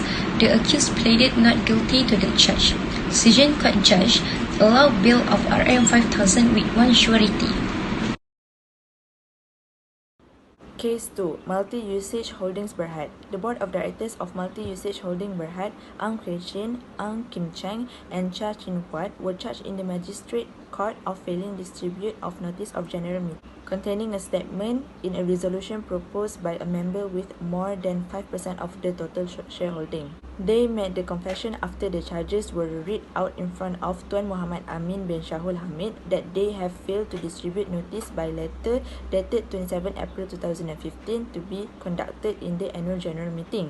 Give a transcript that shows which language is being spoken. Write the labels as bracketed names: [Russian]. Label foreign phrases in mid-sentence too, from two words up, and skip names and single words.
[English] The accused pleaded not guilty to the charge. Session Court judge allowed bail of Rm 5,000 with one surety. Case 2. Multi-Usage Holdings Berhad. The Board of Directors of Multi-Usage Holding Berhad, Ang Kray Chin, Ang Kim Cheng, and Cha Chin Huat were charged in the Magistrate Court of failing distribute of Notice of General Meeting containing a statement in a resolution proposed by a member with more than 5% of the total shareholding. They made the confession after the charges were read out in front of Tuan Muhammad Amin bin Shahul Hamid that they have failed to distribute notice by letter dated 27 April 2015 to be conducted in the annual general meeting.